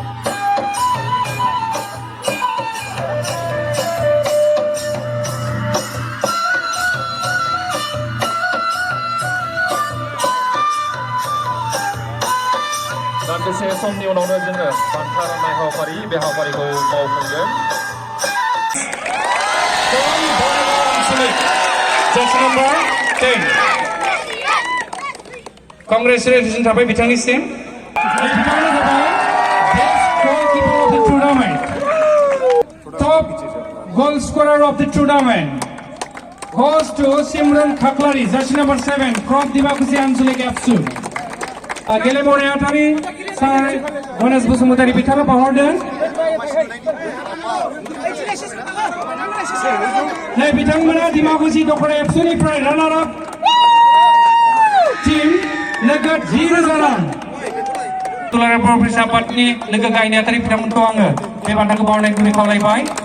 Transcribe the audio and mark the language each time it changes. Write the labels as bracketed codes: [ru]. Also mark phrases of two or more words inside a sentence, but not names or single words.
[brx] दान्दिसे समनि उनावनो जोङो बान्था राननाय हाबाफारि बे हाबाफारिखौ मावफुंगोन [en] Judge number 10 Congratulations [brx] थाबाय बिथांनिसिम बिथाङानो जाबाय [en] Best goalkeeper of the tournament Top goal scorer of the tournament goes to Simran Khaklari jersey number 7 from Dimakuchi Anjalik FC [brx] गेलेमु नेहाथारि सार गणेश बसुमतारी बिथाङा बावहरदों नै बिथांमोना दिमाकुचि दखरा एफसिनिफ्राय रानार आप टीम नोगोद 10,000 रां दुलाराय बर' फरायसा आफादनि लोगो गाहाय नेहाथारि बिथांमोनखौ आङो बे बान्थाखौ बावहरनायनि गुरै खावलायबाय